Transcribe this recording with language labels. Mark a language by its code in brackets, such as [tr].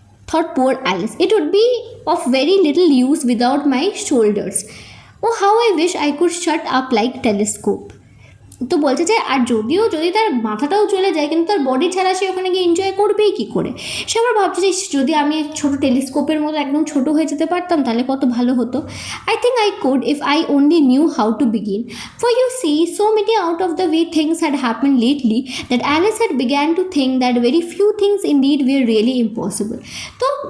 [en] Thought poor Alice, it would be of very little use without my shoulders. Oh, how I wish I could shut up like telescope. [bn] তো বলছে যে আর যদি তার মাথাটাও চলে যায়, কিন্তু তার বডি ছাড়া সে ওখানে গিয়ে এনজয় করবেই কী করে। সে আবার ভাবছে যে যদি আমি ছোটো টেলিস্কোপের মতো একদম ছোটো হয়ে যেতে পারতাম তাহলে কত ভালো হতো। [en] I think I could if I only knew how to begin. For you see, so many out of the way things had happened lately that Alice had began to think that very few things indeed were really impossible. তো